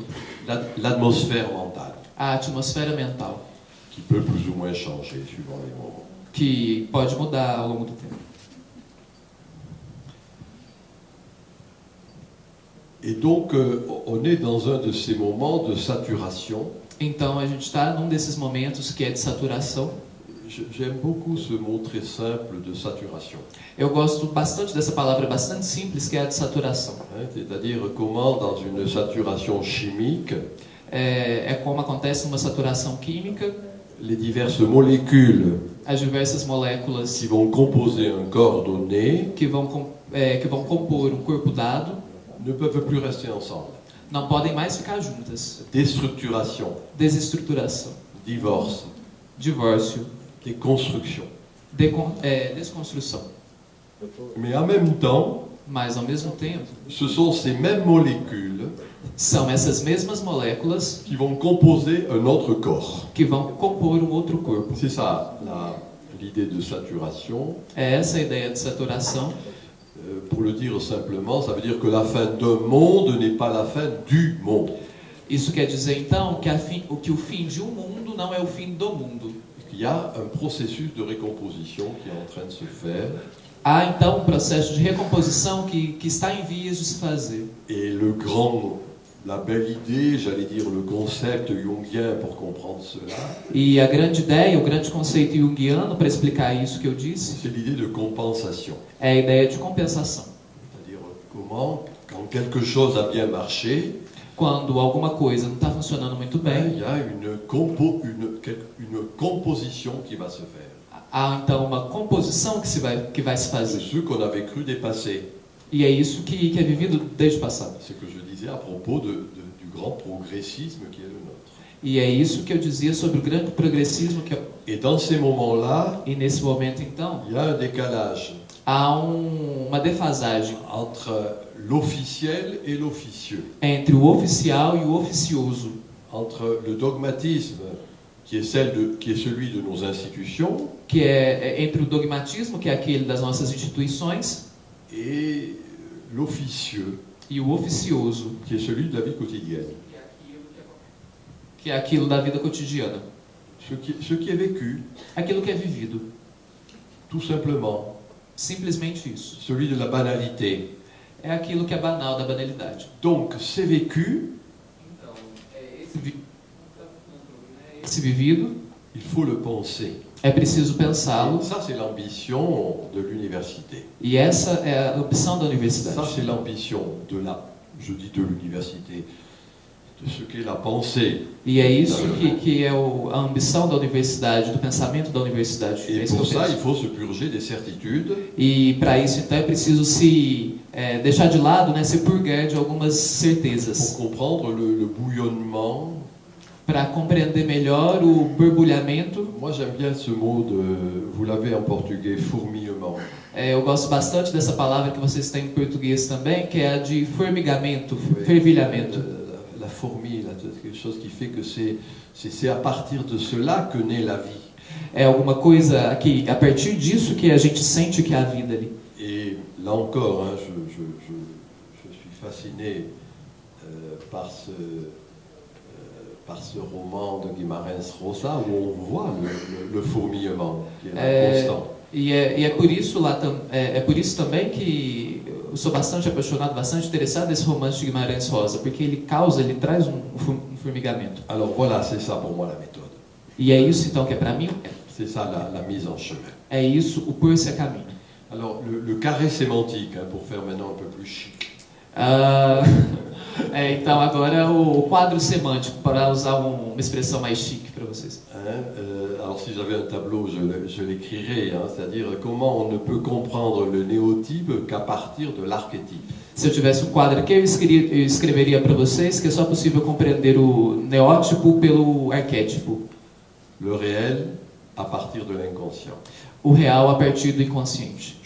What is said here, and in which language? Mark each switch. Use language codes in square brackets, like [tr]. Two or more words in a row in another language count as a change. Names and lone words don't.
[fr] L'atmosphère mentale. [pt] A atmosfera mental. [fr] Qui peut plus ou moins changer suivant les moments. [pt] Que pode mudar ao longo do tempo. [fr] Et donc, on est dans un de ces moments de saturation. [pt] Então, a gente está num desses momentos que é de saturação. [fr] J'aime beaucoup ce mot très simple de saturation. [pt] Eu gosto bastante dessa palavra bastante simples que é a de saturação. [fr] C'est-à-dire comment, dans une saturation chimique, [pt] como acontece uma saturação química, [fr] les diverses molécules [pt] as diversas moléculas [fr] qui vont composer un corps donné [pt] que vão compor um corpo dado [fr] ne peuvent plus rester ensemble. [pt] Não podem mais ficar juntas. [fr] Déstructuration, [pt] Desestruturação, [fr] divorce, [pt] divórcio, [fr] déconstruction. [pt] desconstrução. [fr] Mais en même temps, [pt] Mas, ao mesmo tempo, [fr] ce sont ces mêmes molécules [pt] são essas mesmas moléculas [fr] qui vont composer un autre corps. [pt] que vão compor um outro corpo. [fr] C'est ça l'idée de saturation. [pt] É essa a ideia de saturação. [fr] Pour le dire simplement, ça veut dire que la fin d'un monde n'est pas la fin du monde. [pt] Isso quer dizer, então, que o fim de um mundo não é o fim do mundo. [fr] Il y a un processus de récomposition qui est en train de se faire. [pt] Há, então, um processo de recomposição que está em vias de se fazer. [fr] Et la belle idée, j'allais dire le concept jungien pour comprendre cela, [pt] E a grande ideia, o grande conceito junguiano para explicar isso que eu disse, [fr] c'est l'idée de compensation. [pt] é a ideia de compensação. [fr] C'est-à-dire comment, quand quelque chose a bien marché, [pt] Quando alguma coisa não está funcionando muito bem, [fr] il y a une composition qui va se faire. [pt] há então uma composição que vai se [fr] C'est [pt] fazer. [fr] ce qu'on avait cru dépasser. [pt] E é isso que é vivido desde o passado. [fr] C'est ce que je disais à propos du grand progressisme qui est le nôtre. [pt] E é isso que eu dizia sobre o grande progressismo que [fr] Et dans ces moments-là, [pt] e nesse momento então [fr] il y a un décalage [pt] há uma defasagem [fr] entre l'officiel et l'officieux, [pt] entre o oficial e o oficioso, [fr] entre le dogmatisme qui est celui de nos institutions [pt] que é entre o dogmatismo, que é aquele das nossas instituições, [fr] et l'officieux [pt] e o oficioso, [fr] qui est celui de la vie quotidienne. [pt] que é aquilo da vida cotidiana, [fr] Ce qui est vécu, [pt] aquilo que é vivido, [fr] tout simplement, [pt] simplesmente isso. [fr] celui de la banalité. [pt] É aquilo que é banal, da banalidade. [fr] Donc, c'est vécu, [pt] Então, esse vivido, [fr] il faut le penser. [pt] é preciso [fr] Et [pt] pensá-lo, [fr] ça, c'est l'ambition de l'université. [pt] e essa é a opção da [fr] Ça, [pt] universidade. [fr] c'est l'ambition je dis de l'université, de ce qu'est la pensée. [pt] E é isso que é a ambição da universidade, do pensamento da universidade. É [fr] Et [pt] isso que [fr] pour [pt] eu [fr] ça, [pt] penso. [fr] il faut se purger des certitudes [pt] E para isso, então, é preciso deixar de lado, né, se purgar de algumas certezas, [fr] pour comprendre le bouillonnement. [pt] para compreender melhor o borbulhamento. [fr] Moi, j'aime bien ce mot vous l'avez en portugais, fourmillement. [pt] Eu gosto bastante dessa palavra que vocês têm em português também, que é a de formigamento, fervilhamento. [fr] La fourmi, quelque chose qui fait que c'est à partir de cela que naît la vie. [pt] É alguma coisa que, a partir disso, que a gente sente que há vida ali. [fr] Et là encore, hein, je suis fasciné par ce roman de Guimarães Rosa où on voit le fourmillement qui est là, constant. [pt] E é por isso por isso também que eu sou bastante apaixonado, bastante interessado nesse romance de Guimarães Rosa, porque ele traz um formigamento. [fr] Alors voilà, c'est ça pour moi la méthode. [pt] E é isso então que é para mim, [fr] C'est ça la mise en chemin. [pt] é isso o pôr-se a caminho. [fr] Alors le carré sémantique, hein, pour faire maintenant un peu plus chic. [pt] Então agora o quadro semântico, para usar uma expressão mais chique para vocês. [fr] Hein, alors si j'avais un tableau, je l'écrirais, hein, c'est-à-dire comment on ne peut comprendre le néotype qu'à partir de l'archétype. [pt] Se eu tivesse um quadro aqui, eu escreveria para vocês que é só possível compreender o neótipo pelo arquétipo. [fr] Le réel à partir de l'inconscient. [pt] O real a partir do inconsciente.